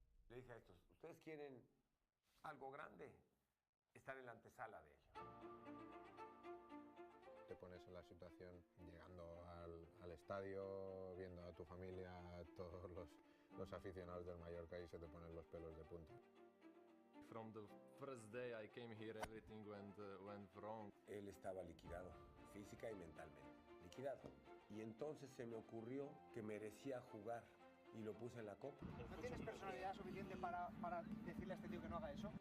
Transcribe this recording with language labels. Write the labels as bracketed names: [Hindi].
[Spanish] Le dije a estos, ¿ustedes quieren algo grande? Están en la antesala de ello. Te pones en la situación llegando al estadio, viendo a tu familia, a todos los aficionados del Mallorca, y se te ponen los pelos de punta. [English] From the first day I came here, everything went wrong. [Spanish] Él estaba liquidado, física y mentalmente. Liquidado. Y entonces se me ocurrió que merecía jugar. y lo puse en la copa. ¿No tienes personalidad suficiente para decirle a este tío que no haga eso?